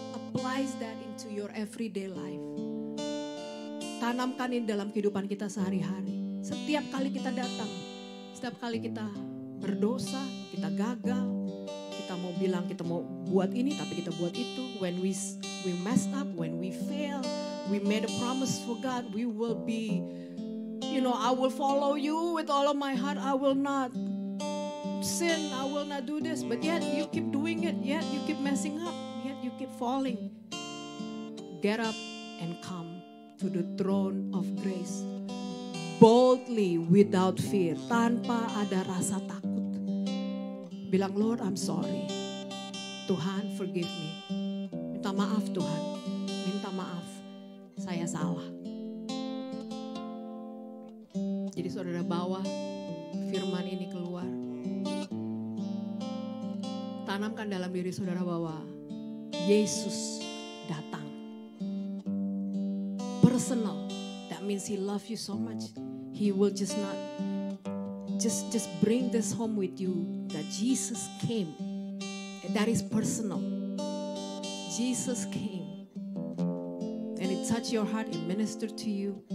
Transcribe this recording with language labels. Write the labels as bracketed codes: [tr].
[en] Applies that into your everyday life. [id] Tanamkan ini dalam kehidupan kita sehari-hari. Setiap kali kita datang, setiap kali kita berdosa, kita gagal, Kita mau bilang kita mau buat ini tapi kita buat itu. [en] When we messed up, when we fail, we made a promise for God, we will be, I will follow you with all of my heart. I will not sin, I will not do this. But yet you keep doing it, yet you keep messing up, yet you keep falling. Get up and come to the throne of grace. Boldly, without fear, [id] tanpa ada rasa takut. [en] Bilang, Lord, I'm sorry. Tuhan, forgive me. [id] Minta maaf Tuhan, minta maaf. Saya salah. Jadi saudara bawa firman ini keluar. Tanamkan dalam diri saudara bahwa Yesus datang. [en] Personal. That means He loves you so much. He will just not just bring this home with you that Jesus came. And that is personal. Jesus came. And it touched your heart, it ministered to you.